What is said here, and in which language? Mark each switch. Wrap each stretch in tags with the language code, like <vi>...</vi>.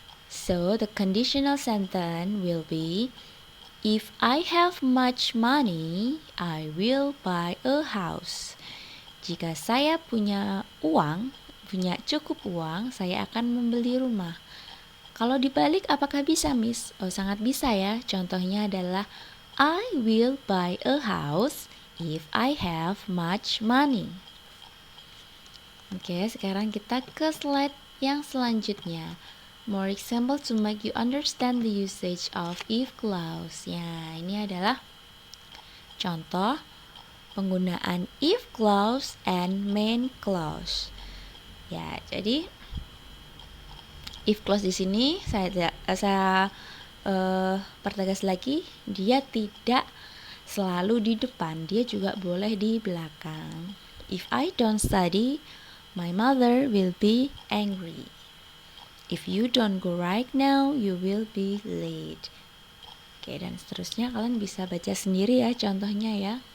<en>So the conditional sentence will be, if I have much money, I will buy a house.</en> <id>Jika saya punya uang, punya cukup uang, saya akan membeli rumah. Kalau dibalik apakah bisa, Miss? Oh, sangat bisa ya. Contohnya adalah</id> <en>I will buy a house if I have much money.</en> <id>Oke, sekarang kita ke slide yang selanjutnya.</id> <en>More example to make you understand the usage of if clause.</en> <id>Ya, ini adalah contoh penggunaan if clause and main clause. Ya, jadi if clause di sini saya pertegas lagi, dia tidak selalu di depan, dia juga boleh di belakang.</id> <en>If I don't study, my mother will be angry. If you don't go right now, you will be late.</en> <id>Oke, dan seterusnya kalian bisa baca sendiri ya contohnya ya.</id>